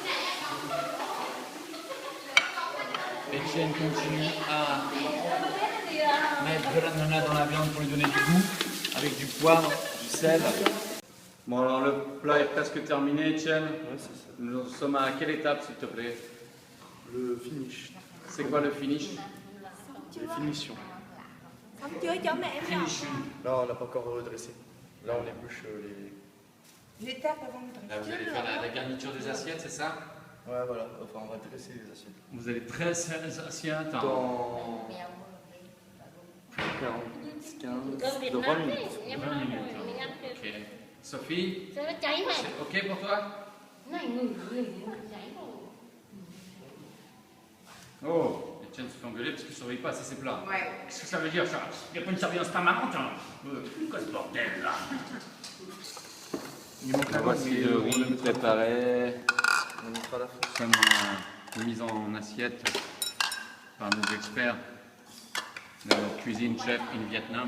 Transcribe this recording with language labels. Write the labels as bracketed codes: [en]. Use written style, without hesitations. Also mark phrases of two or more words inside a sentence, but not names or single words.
[fr] Etienne continue à mettre de l'ananas dans la viande pour lui donner du goût, avec du poivre, du sel. Bon alors le plat est presque terminé, Etienne. Ouais, c'est ça. Nous sommes à quelle étape s'il te plaît? Le finish. C'est quoi le finish? Les finitions. [vi] Xong chưa cho mẹ em nhỏ. [fr] Finish. Là, on n'a pas encore redressé. Là, on épluche les... L'étape avant de Là vous allez faire la garniture des assiettes, c'est ça? Ouais, voilà. Enfin, on va dresser les assiettes. Vous allez dresser les assiettes. Dans 40, 15, de 20 minutes. 20 minutes. Ok. Sophie, [vi] Sao nó cháy này? [fr] c'est ok pour toi? [vi] Này ngửi cháy rồi. [fr] Oh, Etienne se fait engueuler parce qu'il ne surveille pas assez ses plats. Ouais. Qu'est-ce que ça veut dire ça? Il n'y a pas une surveillance permanente hein? Quoi ce bordel là? Il manque la bonne, Voici mais le on riz le mettra. préparé. On mettra la sauce. Seulement mise en assiette par nos experts de la cuisine chef in Vietnam.